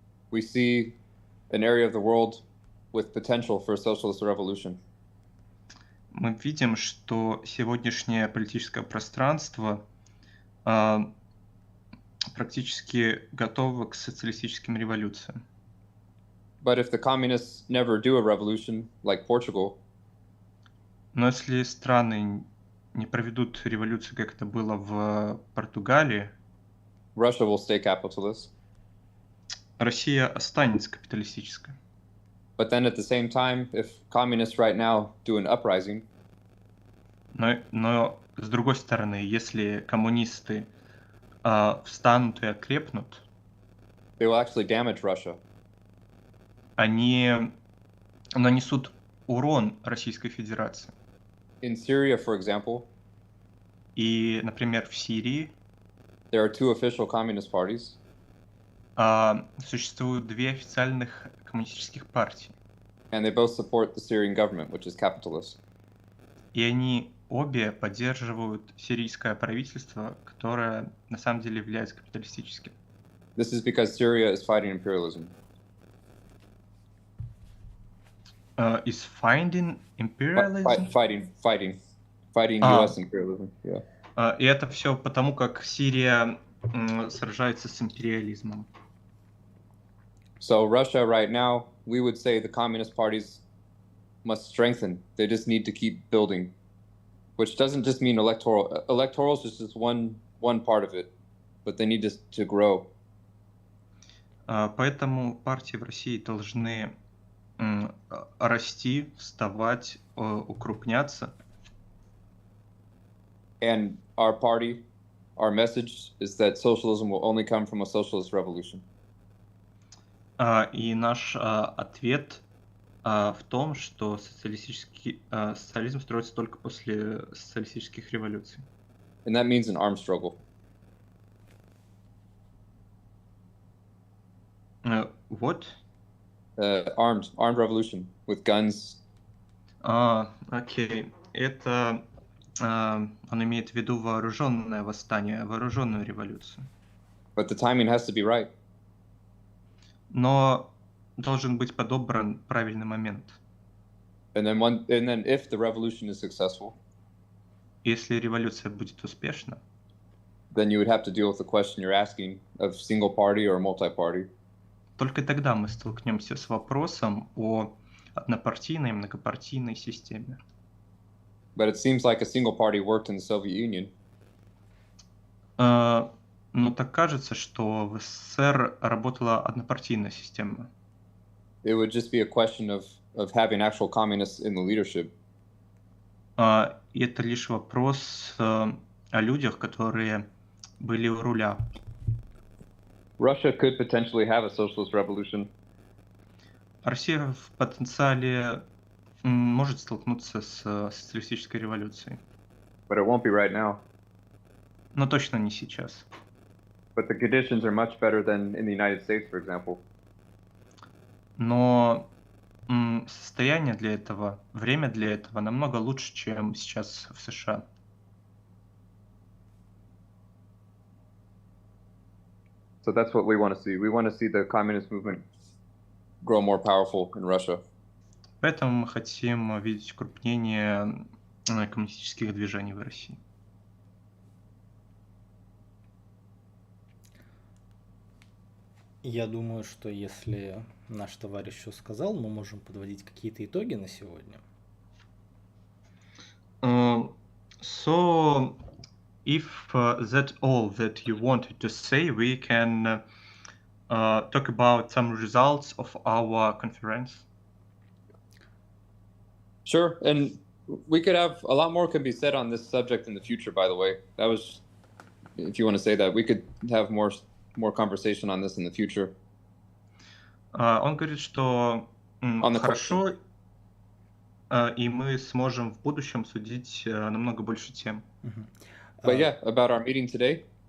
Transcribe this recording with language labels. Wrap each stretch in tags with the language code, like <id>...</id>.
<en>We see an area of the world with potential for a socialist revolution.</en> <ru>Мы видим, что сегодняшнее политическое пространство практически готово к социалистическим революциям.</ru> <en>But if the communists never do a revolution, like Portugal,</en> <ru>но если страны не проведут революцию, как это было в Португалии,</ru> <en>Russia will stay capitalist.</en> <ru>Россия останется капиталистической.</ru> <en>But then at the same time, if communists right now do an uprising,</en> <ru>но с другой стороны, если коммунисты встанут и окрепнут,</ru> <en>they will actually damage Russia.</en> <ru>Они нанесут урон Российской Федерации.</ru> <en>In Syria, for example,</en> <ru>и, например, в Сирии</ru> <en>there are two official communist parties.</en> <ru>Существуют две официальных коммунистических партии.</ru> <en>And they both support the Syrian government, which is capitalist.</en> <ru>И они обе поддерживают сирийское правительство, которое на самом деле является капиталистическим.</ru> <en>This is because Syria is fighting imperialism. Is fighting imperialism? Fighting US imperialism. Yeah.</en> <ru>И это все потому, как Сирия сражается с империализмом.</ru> <en>So Russia right now we would say the communist parties must strengthen. They just need to keep building, which doesn't just mean electoral. Electorals is just one part of it, but they need to grow.</en> <ru>Поэтому партии в России должны расти, вставать, укрупняться.</ru> <en>And our party, our message is that socialism will only come from a socialist revolution.</en> <ru>И наш ответ в том, что социализм строится только после социалистических революций.</ru> <en>And that means an armed struggle. What? Armed revolution with guns.</en> <ru>Окей. Это он имеет в виду вооруженное восстание, вооруженную революцию.</ru> <en>But the timing has to be right.</en> <ru>Но должен быть подобран правильный момент.</ru> <en>And then if the revolution is successful,</en> <ru>Если революция будет успешна,</ru> <en>then you would have to deal with the question you're asking of single party or multi-party.</en> <ru>только тогда мы столкнемся с вопросом о однопартийной и многопартийной системе.</ru> <en>But it seems like a single party worked in the Soviet Union.</en> <ru>Но так кажется, что в СССР работала однопартийная система.</ru> <en>It would just be a question of having actual communists in the leadership.</en> <ru>И это лишь вопрос о людях, которые были у руля.</ru> <en>Russia could potentially have a socialist revolution.</en> <ru>Россия в потенциале может столкнуться с социалистической революцией.</ru> <en>But it won't be right now.</en> <ru>Но точно не сейчас.</ru> <en>But the conditions are much better than in the United States, for example.</en> <ru>Но состояние для этого, время для этого намного лучше, чем сейчас в США.</ru> <en>So that's what we want to see. We want to see the communist movement grow more powerful in Russia.</en> <ru>Поэтому мы хотим видеть укрупнение коммунистических движений в России. Я думаю, что если наш товарищ все сказал, мы можем подводить какие-то итоги на сегодня.</ru> <en>So, if that's all that you wanted to say, we can talk about some results of our conference. Sure, and we could have a lot more could be said on this subject in the future. By the way, that was, if you want to say that, we could have more conversation on this in the future.</en> <ru>Он говорит, что хорошо, и мы сможем в будущем судить намного больше тем.</ru> <en>But yeah, about our meeting today.</en>